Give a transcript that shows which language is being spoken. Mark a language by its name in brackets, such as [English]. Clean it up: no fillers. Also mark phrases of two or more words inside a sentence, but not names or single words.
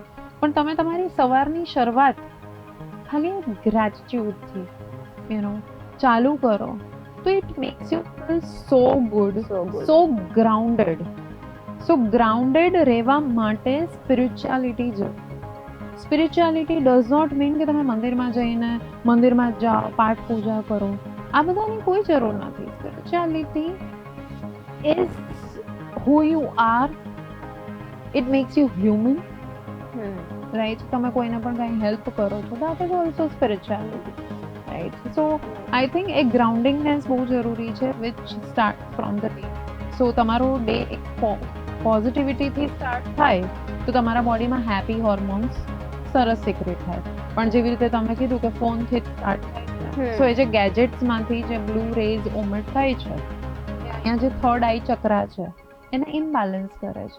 [Gujarati] પણ તમે તમારી સવારની શરૂઆત ખાલી ગ્રેટિટ્યુડથી ચાલુ કરો તો [English] it makes you feel so good, so grounded. so grounded [Gujarati] રહેવા માટે સ્પિરિચ્યુઆલિટી જરૂર. [English] spirituality does not mean [Gujarati] કે તમે મંદિરમાં જાઓ, પાઠ પૂજા કરો, આ બધાની કોઈ જરૂર નથી. [English] spirituality is who you are. It makes you human, right? [Gujarati] તમે કોઈને પણ કંઈ હેલ્પ કરો છો, [English] that is also spirituality, right? So I think [Gujarati] એક ગ્રાઉન્ડિંગનેસ બહુ જરૂરી છે, [English] which start from the day. [Gujarati] So તમારો ડે એક પોઝિટિવિટીથી સ્ટાર્ટ થાય તો તમારા બોડીમાં [English] happy hormones [Gujarati] સરસ સિક્રેટ થાય. પણ જેવી રીતે તમે કીધું કે ફોનથી સ્ટાર્ટ થાય છે, સો એ જે ગેજેટ્સમાંથી જે [English] blue rays [Gujarati] ઓમિટ થાય છે, અહીંયા જે [English] third eye chakra [Gujarati] છે એને ઇમ્બેલેન્સ કરે છે.